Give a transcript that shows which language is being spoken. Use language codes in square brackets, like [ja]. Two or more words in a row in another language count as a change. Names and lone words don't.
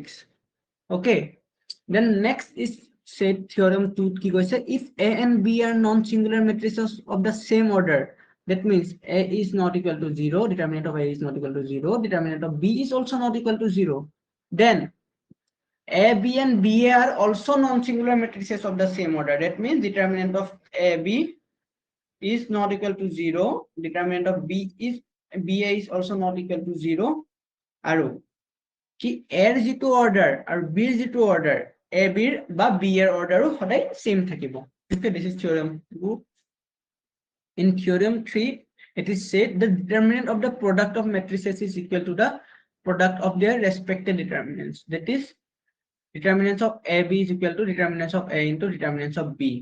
[en] Okay, then next is said theorem 2 [as] কি কৈছে [en] if A and B are non singular matrices of the same order That means A is not equal to 0, determinant of A is not equal to 0, determinant of B is also not equal to 0. Then AB and BA are also non-singular matrices of the same order. That means determinant of AB is not equal to 0, determinant of BA is also not equal to 0, [as] আৰু কি এৰ যিটো অৰ্ডাৰ আৰু বিৰ যিটো অৰ্ডাৰ এ বিৰ বা বি এৰ অৰ্ডাৰো সদায় সেম থাকিব. [en] This is theorem 2. In theorem 3, it is said the determinant of the product of matrices is equal to the product of their respective determinants. That is, determinants of AB is equal to determinants of A into determinants of B.